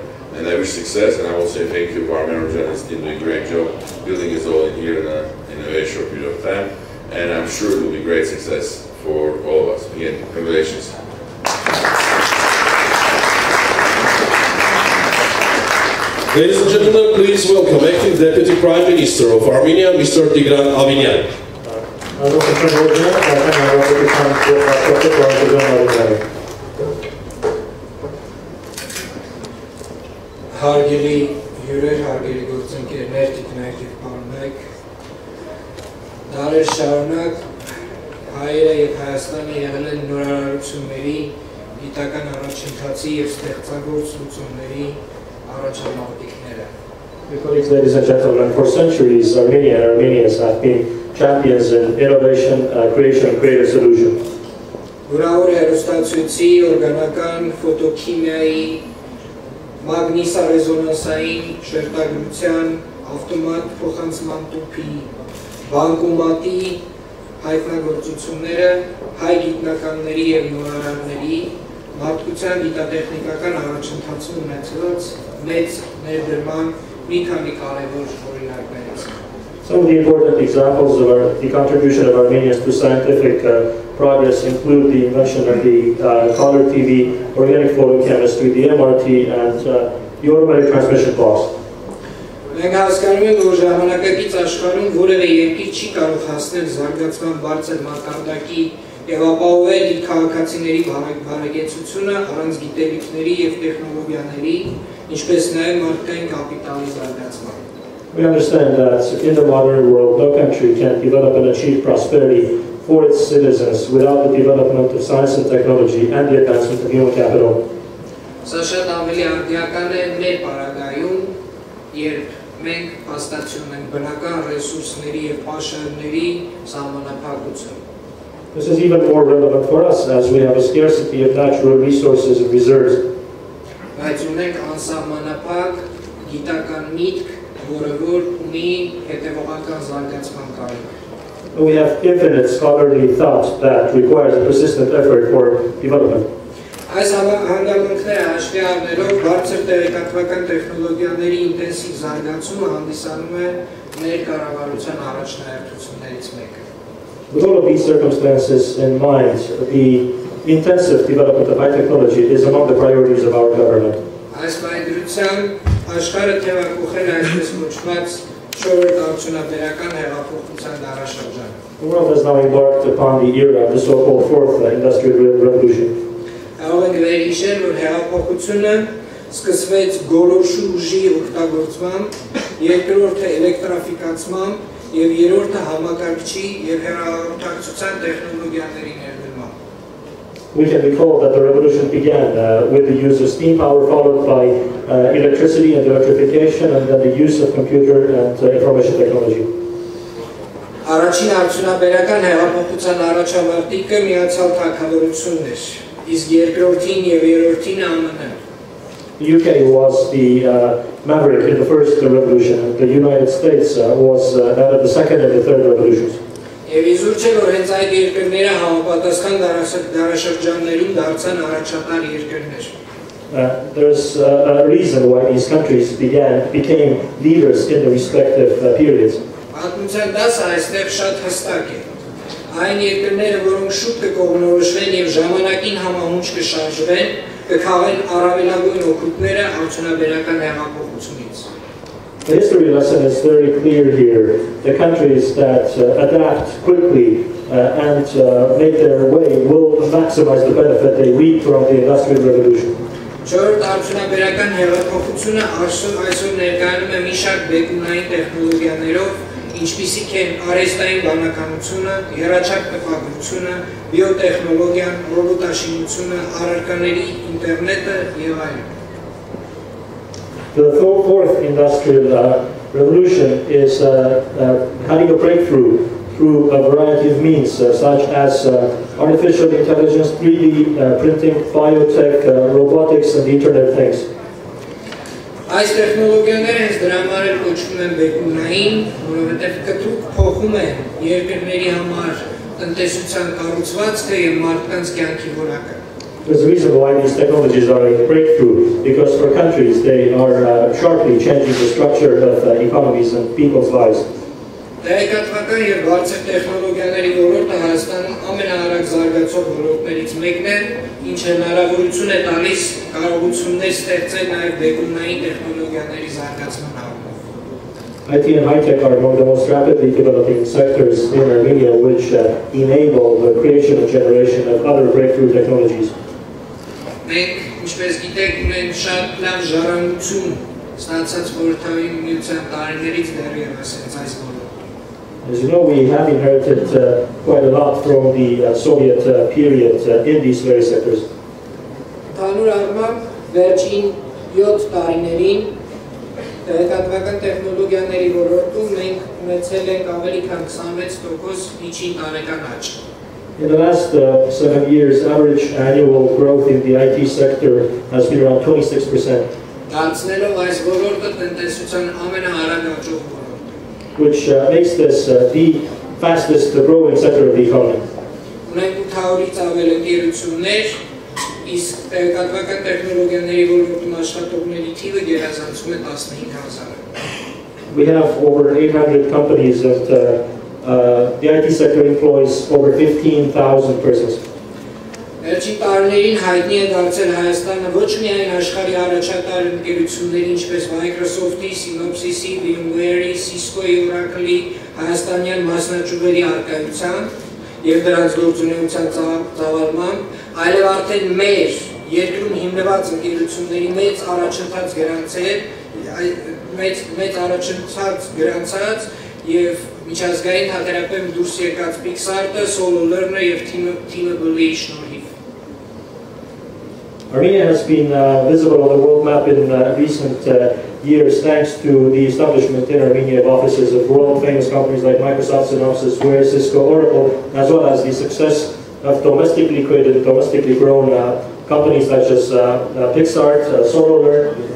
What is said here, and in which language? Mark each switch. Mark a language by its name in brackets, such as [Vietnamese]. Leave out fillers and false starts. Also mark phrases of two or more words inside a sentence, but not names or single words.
[English] And I wish success, and I will say thank you to our member journalists team doing a great job building us all in here in a very short period of time. And I'm sure it will be great success for all of us. Again, congratulations. Ladies and gentlemen, please welcome Acting Deputy Prime Minister of Armenia, Mr. Tigran Avinyan. [Armenian] Հարգելի հյուրեր, հարգելի գործընկերներ, տիկնայք պարոնայք, դարեր շարունակ հայերը եւ Հայաստանը եղել են նորարարությունների, գիտական առաջընթացի եւ ստեղծագործ լուծումների առաջամարտիկները։ [English] Ladies and gentlemen, for centuries Armenia and Armenians have been champions in innovation, creation and creative solutions. [Armenian] Ուրախ հեռուստացույցի, օրգանական, ֆոտոքիմիայի, մագնիսառեզոնանսային շերտագրության, ավտոմատ փոխանցման տուփի, բանկոմատի հայտնագործությունները հայ գիտնականների եւ նորարարների մարդկության գիտատեխնիկական առաջընթացում ունեցած մեծ ներդրման մի քանի կարևոր օրինակներից։ [English] Some of the important examples of the contribution of Armenians to scientific progress include the invention of the color TV, organic photochemistry, the MRT, and the automatic transmission box. [Armenian] Մենք հասկանում ենք, որ ժամանակակից աշխարհում որևէ երկիր չի կարող հասնել զարգացման բարձր մակարդակի եւ ապահովել իր քաղաքացիների բարեկեցությունը առանց գիտելիքների եւ տեխնոլոգիաների, ինչպես նաեւ մարդկային կապիտալի զարգացման։ [English] We understand that in the modern world, no country can develop and achieve prosperity for its citizens without the development of science and technology and the advancement of human capital. [Armenian] Սա շատ ավելի արդիական է մեր պարագայում, երբ մենք հաստատում ենք բնական ռեսուրսների եւ պաշարների սահմանափակություն։ [English] This is even more relevant for us as we have a scarcity of natural resources and reserves. [Armenian] Բայց ունենք անսահմանափակ գիտական միտք, որը որ ունի հետևողական զարգացման կարիք։ [English] We have infinite scholarly thought that requires a persistent effort for development. [Armenian] Այս հանգամանքները հաշվի առնելով բարձր տեղեկատվական տեխնոլոգիաների ինտենսիվ զարգացումը հանդիսանում է մեր կառավարության առաջնահերթություններից մեկը։ [English] With all of these circumstances in mind, the intensive development of high technology is among the priorities of our government. [Armenian] Այս պայմանությամբ աշխարհը թևակողել է այսպես կոչված չորրորդ արդյունաբերական հեղափոխության դարաշրջանը։ [English] The world has now embarked upon the era of the so-called fourth industrial revolution. [Armenian] Կարող ենք վերհիշել, որ հեղափոխությունը սկսվեց գոլորշու ուժի օգտագործմամբ, երկրորդը էլեկտրաֆիկացմամբ եւ երրորդը համակարգչի եւ հեռահաղորդակցության տեխնոլոգիաների ներդրմամբ։ [English] We can recall that the revolution began with the use of steam power, followed by electricity and electrification, and then the use of computer and information technology. [Armenian] Առաջին արդյունաբերական հեղափոխության առաջամարտիկը Միացյալ Թագավորությունն էր, իսկ երկրորդին եւ երրորդին ԱՄՆ-ն։ [English] The UK was the maverick in the first revolution, and the United States was that of the second and the third revolutions. [Armenian] Եվ իզուր չէ, որ հենց այդ երկրները համապատասխան դարաշրջաններում դարձան առաջատար երկրներ։ [English] There's a reason why these countries became leaders in the respective periods. [Armenian] Պատմության դասը այստեղ շատ հստակ է։ Այն երկրները, որոնք շուտ կկողմնորոշվեն եւ ժամանակին համահունչ կշարժվեն, կքաղեն առավելագույն օգուտները արդյունաբերական հեղափոխությունից։ [English] The history lesson is very clear here. The countries that adapt quickly and make their way will maximize the benefit they reap from the Industrial Revolution. [Armenian] Չորրորդ արդյունաբերական հեղափոխությունը այսօր ներկայանում է մի շարք բեկունային տեխնոլոգիաներով, ինչպիսիք են արհեստային բանականությունը, եռաչափ տպագրությունը, բիոտեխնոլոգիան, ռոբոտաշինությունը, առարկաների ինտերնետը եւ այլն։ [English] The fourth industrial revolution is having a breakthrough through a variety of means, such as artificial intelligence, 3D printing, biotech, robotics, and the Internet of Things. [Armenian] Այս տեխնոլոգիաները հենց դրա համար էլ կոչվում են բեկումնային, որովհետև կտրուկ փոխում են երկրների համար տնտեսության կառուցվածքը եւ մարդկանց կյանքի որակը։ [English] There's a reason why these technologies are a breakthrough, because for countries they are sharply changing the structure of economies and people's lives. [Armenian] Տեղեկատվական եւ բարձր տեխնոլոգիաների ոլորտը Հայաստանում ամենաարագ զարգացող ոլորտներից մեկն է, ինչը հնարավորություն է տալիս կարողություններ ստեղծել նաեւ բեկումնային տեխնոլոգիաների զարգացման առումով։ [English] IT and high-tech are among the most rapidly developing sectors in Armenia, which enable the creation and generation of other breakthrough technologies. [Armenian] Մենք, ինչպես գիտեք, ունենք շատ լավ ժառանգություն ստացած խորհրդային միության տարիներից դեռևս այս ոլորտում։ [English] As you know, we have inherited quite a lot from the Soviet period in these various sectors. [Armenian] Ընդհանուր առմամբ վերջին 7 տարիներին տեղեկատվական տեխնոլոգիաների ոլորտում մենք ունեցել ենք ավելի քան 26% միջին տարեկան աճ։ [English] In the last 7 years, average annual growth in the IT sector has been around 26%. [Armenian] Դարձնելով այս ոլորտը տնտեսության ամենաարագ աճող ոլորտը։ [English] Which makes this the fastest growing sector of the economy. [Armenian] Ունենք 800-ից ավել ընկերություններ, իսկ տեղեկատվական տեխնոլոգիաների ոլորտում աշխատողների թիվը գերազանցում է 15,000-ը։ [English] We have over 800 companies and the IT sector employs over 15,000 persons. [Armenian] Վերջին տարիներին հայտնի է դարձել Հայաստանը ոչ միայն աշխարհի առաջատար ընկերությունների, ինչպես Microsoft-ի, Synopsys-ի, VMware-ի, Cisco-ի, Oracle-ի, հայաստանյան մասնաճյուղերի առկայությամբ եւ դրանց գործունեության ծավալմամբ, այլև արդեն մեր երկրում հիմնված ընկերությունների մեծ առաջընթաց գրանցած եւ միջազգային հատերապեմ դուրս եկած Pixar-ը, Solo Learner եւ Teamable-ի շնորհիվ։ [English] Armenia has been visible on the world map in recent years thanks to the establishment in Armenia of offices of world-famous companies like Microsoft, Synopsys, Ware, Cisco, Oracle, as well as the success of domestically created, domestically grown companies such as Pixar, Solo Learner.